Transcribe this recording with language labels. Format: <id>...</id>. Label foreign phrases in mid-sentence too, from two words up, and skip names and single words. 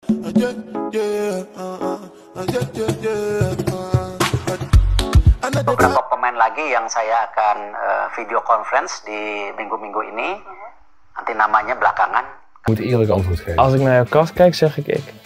<id>Beberapa pemain lagi yang saya akan</id> <en>video conference</en> <id>di minggu-minggu ini. Nanti namanya belakangan.</id> <nl>Moet eerlijk antwoord geven. Als ik naar jouw kast kijk, zeg ik.</nl>